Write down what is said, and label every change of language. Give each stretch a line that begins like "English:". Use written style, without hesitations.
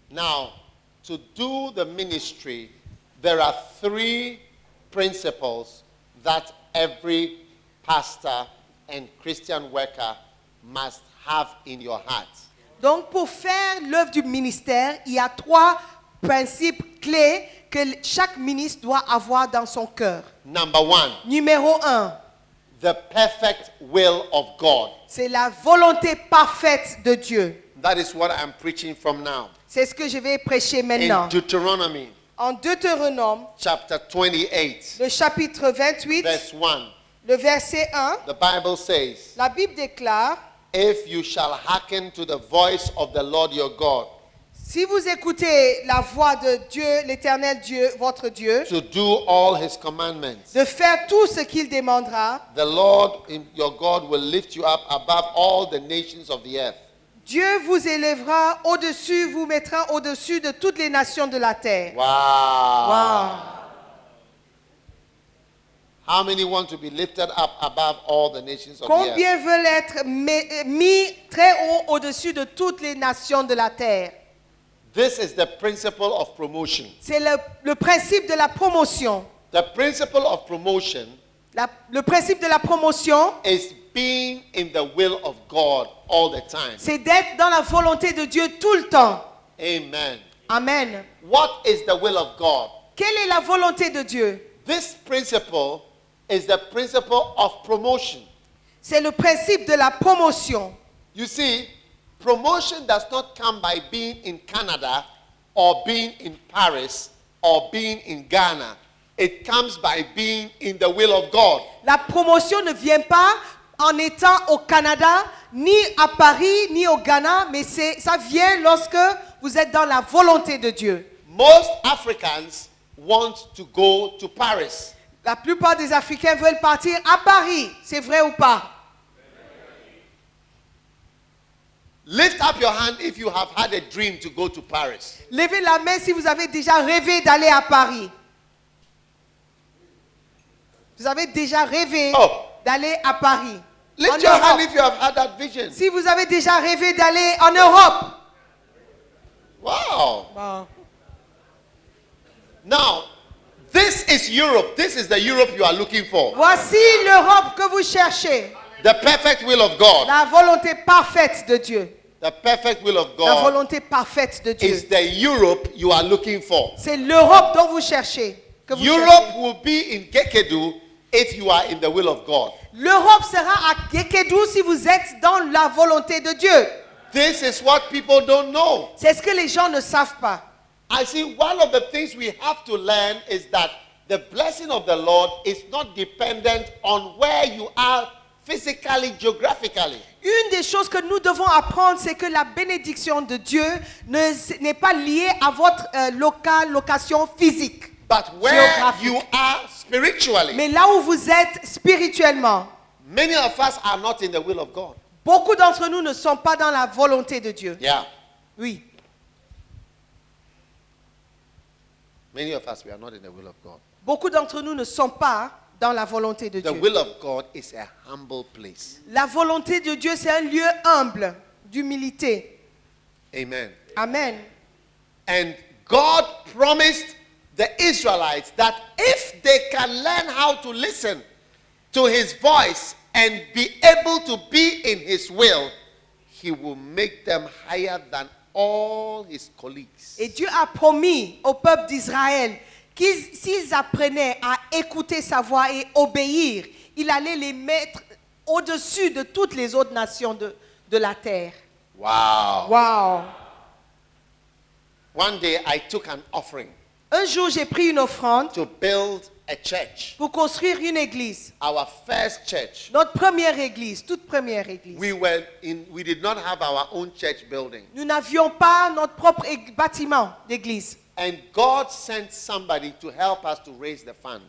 English: Now, to do the ministry, there are 3 principles that every pastor and Christian worker must have in your heart.
French: Donc, pour faire l'œuvre du ministère, il y a 3 principes clés que chaque ministre doit avoir dans son cœur.
English: Number 1,
French: Numéro 1,
English: the perfect will of God.
French: c'est la volonté parfaite de Dieu.
English: That is what I'm preaching from now.
French: C'est ce que je vais prêcher
English: In
French: maintenant.
English: Deuteronomy
French: En Deutéronome,
English: chapter 28,
French: le chapitre 28,
English: verse 1,
French: le verset 1,
English: the Bible says,
French: la Bible déclare,
English: if you shall hearken to the voice of the Lord your God,
French: si vous écoutez la voix de Dieu, l'Éternel Dieu, votre Dieu,
English: to do all his commandments,
French: de faire tout ce qu'il demandera,
English: the Lord your God will lift you up above all the nations of the earth.
French: Dieu vous élèvera au-dessus, vous mettra au-dessus de toutes les nations de la terre.
English: Wow.
French: Wow.
English: How many want to be lifted up above all the nations of the earth?
French: Combien veulent être mis très haut au-dessus de toutes les nations de la terre?
English: This is the principle of promotion.
French: C'est le principe de la promotion.
English: The principle of promotion
French: Le principe de la promotion,
English: is being in the will of God all the time.
French: c'est d'être dans la volonté de Dieu tout le temps.
English: Amen.
French: Amen.
English: What is the will of God?
French: Quelle est la volonté de Dieu?
English: This principle is the principle of promotion.
French: C'est le principe de la promotion.
English: You see, promotion does not come by being in Canada or being in Paris or being in Ghana. It comes by being in the will of God.
French: La promotion ne vient pas en étant au Canada, ni à Paris, ni au Ghana, mais ça vient lorsque vous êtes dans la volonté de Dieu.
English: Most Africans want to go to Paris.
French: La plupart des Africains veulent partir à Paris. C'est vrai ou pas?
English: Lift up your hand if you have had a dream to go to Paris.
French: Levez la main si vous avez déjà rêvé d'aller à Paris. Vous avez déjà rêvé d'aller à Paris.
English: Lift your hand if you have had that vision.
French: Si vous avez déjà rêvé d'aller en Europe.
English: Wow.
French: Bon.
English: Now, this is Europe. This is the Europe you are looking for.
French: Voici l'Europe que vous cherchez.
English: The perfect will of God.
French: La volonté parfaite de Dieu.
English: The perfect will of
French: La
English: God
French: volonté parfaite de Dieu.
English: is the Europe you are looking for.
French: C'est l'Europe dont vous cherchez. Que vous
English: Europe
French: cherchez.
English: will be in Gekedu if you are in the will of God.
French: L'Europe sera à Gekedu si vous êtes dans la volonté de Dieu.
English: This is what people don't know.
French: C'est ce que les gens ne savent pas.
English: I see one of the things we have to learn is that the blessing of the Lord is not dependent on where you are physically, geographically.
French: Une des choses que nous devons apprendre, c'est que la bénédiction de Dieu n'est pas liée à votre location physique.
English: But where Geographic. you are spiritually.
French: Mais là où vous êtes spirituellement,
English: Many of us are not in the will of God.
French: beaucoup d'entre nous ne sont pas dans la volonté de Dieu.
English: Yeah.
French: Oui.
English: Many of us, we are not in the will of God.
French: Beaucoup d'entre nous ne sont pas dans la volonté de
English: The
French: Dieu.
English: will of God is a humble place.
French: La volonté de Dieu, c'est un lieu humble, d'humilité.
English: Amen.
French: Amen.
English: And God promised the Israelites that if they can learn how to listen to his voice and be able to be in his will, he will make them higher than all his colleagues.
French: Et Dieu a promis au peuple d'Israël qu'ils, s'ils apprenaient à écouter sa voix et obéir, il allait les mettre au-dessus de toutes les autres nations de la terre.
English: Wow.
French: Wow.
English: One day I took an offering
French: Un jour, j'ai pris une offrande
English: to build a church,
French: pour construire une église.
English: our first church.
French: Notre première église, toute première église.
English: We did not have our own church building.
French: Nous n'avions pas notre propre bâtiment d'église.
English: And God sent somebody to help us to raise the funds.